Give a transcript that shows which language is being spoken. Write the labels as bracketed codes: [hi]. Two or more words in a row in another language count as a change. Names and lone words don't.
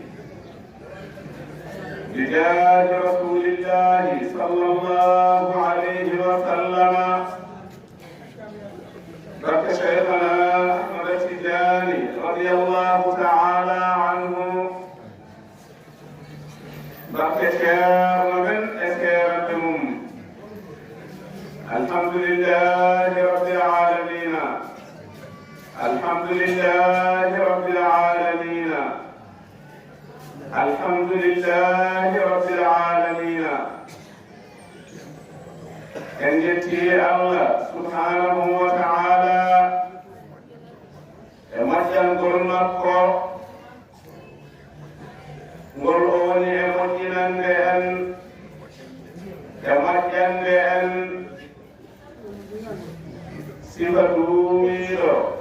[ar] بجاه رسول الله صلى الله عليه وسلم رب شيخنا أحمد التجاني رضي الله تعالى عنه رب شير من أسيرتهم الحمد لله رب العالمين الحمد لله رب العالمين الحمد لله رب العالمين [ff] en jetti [ar] الله سبحانه وتعالى [ff] e majjangol makko ngol o woni e moƴƴinande en e majjande en sifa duumiiɗo